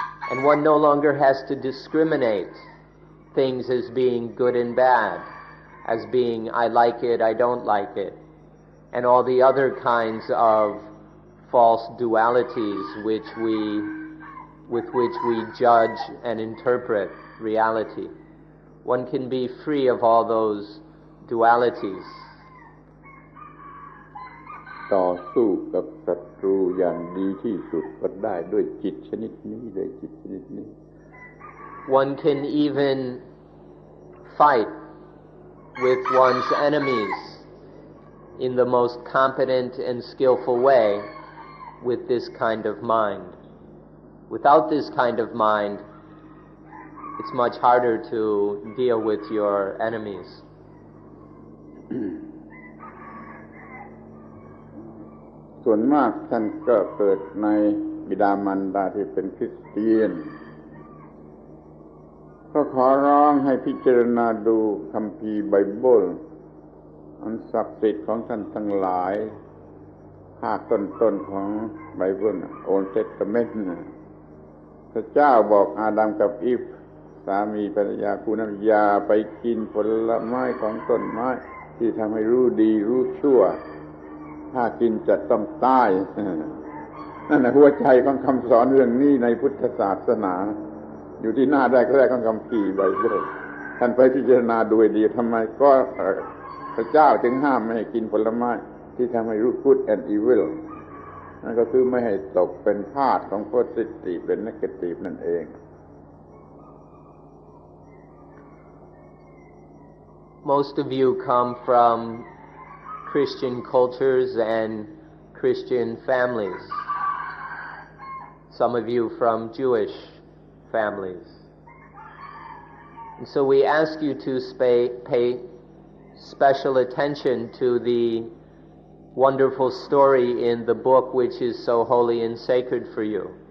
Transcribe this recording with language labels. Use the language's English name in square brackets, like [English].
[English] And one no longer has to discriminate things as being good and bad, as being I like it, I don't like it, and all the other kinds of false dualities with which we judge and interpret reality. One can be free of all those dualities. [Thai] ต่อสู้กับศัตรูอย่างดีที่สุดก็ได้ด้วยจิตชนิดนี้ด้วยจิตชนิดนี้ [English] One can even fight with one's enemies in the most competent and skillful way with this kind of mind. Without this kind of mind, it's much harder to deal with your enemies. [Thai] ส่วนมากท่านก็เกิดในบิดามารดาที่เป็นคริสเตียนก็ขอร้องให้พิจารณาดูคัมภีร์ไบเบิลอันศักดิ์สิทธิ์ของท่านทั้งหลายภาคต้นๆของไบเบิลโอลด์เทสตาเมนต์ พระเจ้าบอกอาดัมกับอีฟสามีภรรยาคู่นั้นอย่าไปกินผลไม้ของต้นไม้ที่ทำให้รู้ดีรู้ชั่วถ้ากินจะต้องตาย นั่นแหละหัวใจของคำสอนเรื่องนี้ในพุทธศาสนาอยู่ที่หน้าแรกๆของคัมภีร์ไบเบิลท่านไปพิจารณาดูให้ดีทำไมก็พระเจ้าจึงห้ามไม่ให้กินผลไม้ที่ทำให้รู้ [English] good and evil [Thai] นั่นก็คือไม่ให้ตกเป็นทาสของ positive เป็น negative นั่นเอง [English] Most of you come from Christian cultures and Christian families. Some of you from Jewish families. And so we ask you to pay special attention to the wonderful story in the book which is so holy and sacred for you.